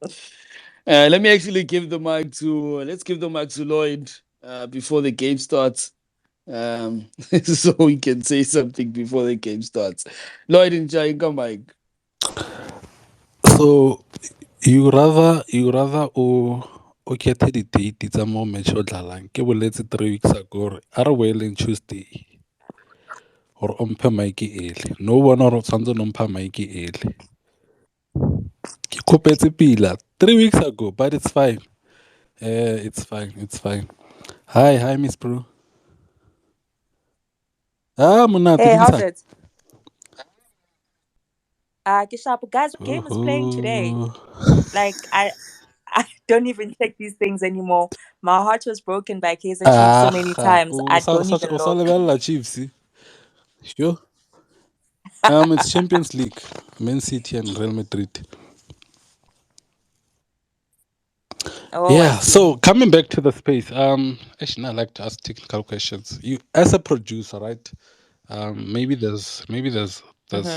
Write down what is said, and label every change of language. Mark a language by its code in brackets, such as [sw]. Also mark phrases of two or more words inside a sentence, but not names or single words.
[en] Let me actually give the mic to let's give the mic to Lloyd before the game starts. So we can say something before the game starts. Lloyd and Jainga mic. So you rather [st] o kgethe di-date tsa mo match o dlalang ke boletse [en] 3 weeks ago [st] gore a re boeleng Tuesday gore o mphe mike ele no bona gore o tshwanetse no mpha mike ele ke kgopetse pila [en] 3 weeks ago, but it's fine. It's fine. Hi Miss Pru. [st] Monate [en] Hey, [st] le [en] how's [st] kae? [en] it? Kishapu, guys, what game is playing today? Oho. Like, I don't even check these things anymore. My heart was broken by Kaiser Chiefs so many Ah, times. I don't even [st] o sa [en] look. [st] lebelela Chiefs. [en] Sure. It's Champions League, Man City and Real Madrid. Oh, I Yeah. see. So coming back to the space, actually, I like to ask technical questions. You, as a producer, right? Maybe there's